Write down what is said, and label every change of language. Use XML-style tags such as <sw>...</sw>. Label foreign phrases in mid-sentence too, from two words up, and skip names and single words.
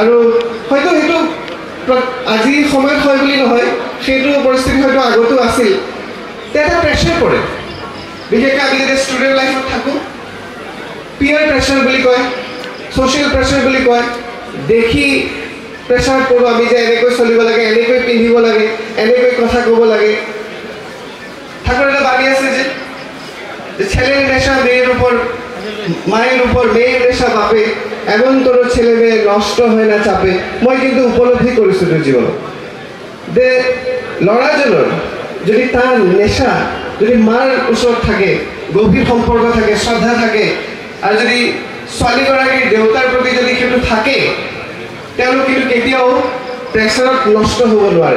<as>আৰু হয়তো সেইটো আজি সময়ত হয় বুলি নহয়, সেইটো পৰিস্থিতি হয়তো আগতো আছিল, এটা প্ৰেছাৰ পৰে। বিশেষকৈ আমি যেতিয়া ষ্টুডেণ্ট লাইফত থাকোঁ,</as> <en>peer pressure</en> <as>বুলি কয়,</as> <en>social pressure</en> <as>বুলি কয়, দেখি প্ৰেছাৰ কৰোঁ আমি যে এনেকৈ চলিব লাগে, এনেকৈ পিন্ধিব লাগে, এনেকৈ কথা ক'ব লাগে।</as> <bn>ঠাকুর এটা বাণী আছে যে ছেলের নেশা মেয়ের উপর, মায়ের উপর, মেয়ের নেশা বাপে, এমন তোর ছেলে মেয়ে নষ্ট হয় না চাপে।</bn> <as>মই কিন্তু উপলব্ধি কৰিছোঁ তোৰ জীৱনত যে ল'ৰাজনৰ যদি তাৰ নেশা যদি মাৰ ওচৰত থাকে, গভীৰ সম্পৰ্ক থাকে, শ্ৰদ্ধা থাকে, আৰু যদি ছোৱালীগৰাকীৰ দেউতাৰ প্ৰতি যদি সেইটো থাকে, তেওঁলোক কিন্তু কেতিয়াও প্ৰেছাৰত নষ্ট হ'ব নোৱাৰে।</as>